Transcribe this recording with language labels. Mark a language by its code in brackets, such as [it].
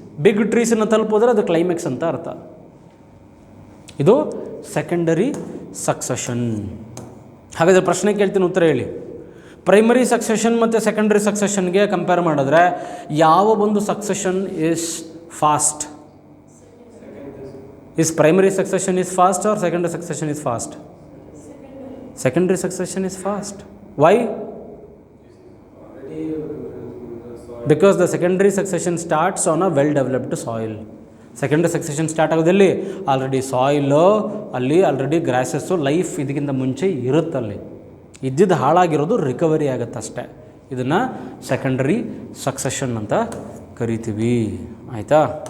[kn] Big ಟ್ರೀಸನ್ನು ತಲುಪೋದ್ರೆ ಅದು climax ಅಂತ ಅರ್ಥ. ಇದು ಸೆಕೆಂಡರಿ ಸಕ್ಸೆಷನ್. ಹಾಗಾದರೆ ಪ್ರಶ್ನೆ ಕೇಳ್ತೀನಿ, ಉತ್ತರ ಹೇಳಿ. ಪ್ರೈಮರಿ ಸಕ್ಸೆಷನ್ ಮತ್ತು ಸೆಕೆಂಡರಿ ಸಕ್ಸೆಷನ್ಗೆ ಕಂಪೇರ್ ಮಾಡಿದ್ರೆ ಯಾವ ಒಂದು succession is fast? [en] Is primary succession is fast or secondary succession is fast? Secondary succession is fast. Why? Because the secondary succession starts on a well developed soil. [kn] Secondary succession start ಆಗೋದಲ್ಲಿ already soil, ಅಲ್ಲಿ already grasses, life ಇದಕ್ಕಿಂತ ಮುಂಚೆ ಇರುತ್ತಲ್ಲಿ. ಇದ್ದಿದ್ದು ಹಾಳಾಗಿರೋದು recovery ಆಗುತ್ತೆ ಅಷ್ಟೇ. ಇದನ್ನು secondary succession ಅಂತ ಕರಿತೀವಿ. ಆಯಿತಾ?